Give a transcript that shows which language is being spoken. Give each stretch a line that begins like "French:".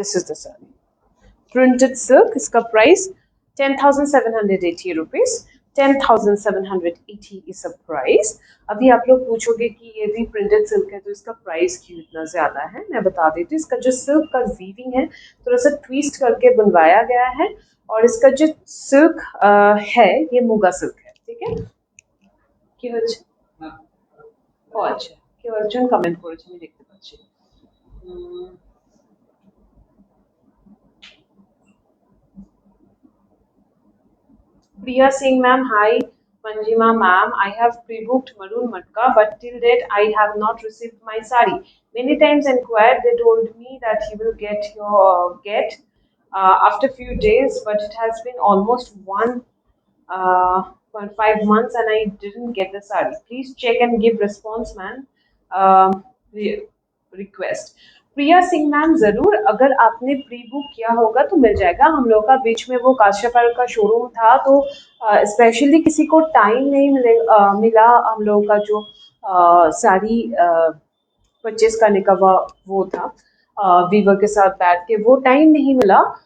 English: this is the sari
Hindi: printed silk. इसका price 10,780 rupees, 10,780
English: Is the price.
Hindi: अभी आप लोग पूछोगे कि ये भी प्रिंटेड सिल्क है तो इसका प्राइस क्यों इतना ज्यादा है। मैं बता देती हूँ, इसका जो सिल्क का वीविंग है थोड़ा सा ट्विस्ट करके बनवाया गया है, और इसका जो सिल्क है ये मुगा सिल्क है। ठीक है,
Bangla: কি হচ্ছে? ও আচ্ছা, কেউ একজন কমেন্ট করেছে আমি দেখতে পাচ্ছি।
English: Priya Singh ma'am, hi. Manjima ma'am, I have pre-booked Maroon Matka, but till date I have not received my sari. Many times inquired, they told me that you will get your after few days, but it has been almost 1.5 months and I didn't get the sari. Please check and give response, man.
Hindi: Request. Priya Singh ma'am, जरूर अगर आपने pre book किया होगा तो मिल जाएगा। हम लोग का बीच में वो काश्यपाल का शोरूम था तो स्पेशली किसी को टाइम नहीं मिला हम लोगों का जो साड़ी परचेस करने का वो था, वीवर के साथ बैठ के वो टाइम नहीं मिला।